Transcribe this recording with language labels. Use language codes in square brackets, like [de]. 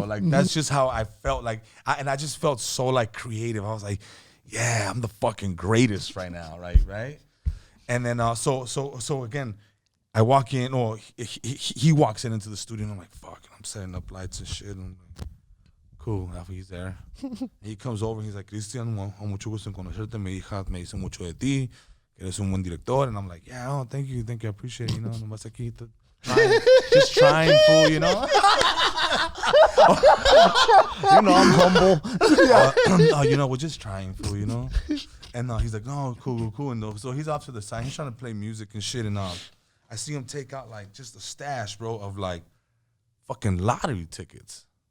[en] Like that's just how I felt. Like I just felt so like creative. I was like, yeah, I'm the fucking greatest right now, right? And then so again, I walk in, or he walks into the studio, and I'm like, fuck, I'm setting up lights and shit. And I'm like, cool, after he's there. He comes over and he's like, Cristian, [es] mucho gusto en conocerte. Mi hija me dice mucho de ti, que eres un buen director. [en] And I'm like, yeah, oh, thank you, I appreciate it. You know, [es] nomás aquí, [en] just trying, fool, you know? You know, I'm humble. You know, we're just trying, fool, you know? And he's like, no, cool. And so he's off to the side. He's trying to play music and shit. And I see him take out, like, just a stash, bro, of, like, fucking lottery tickets.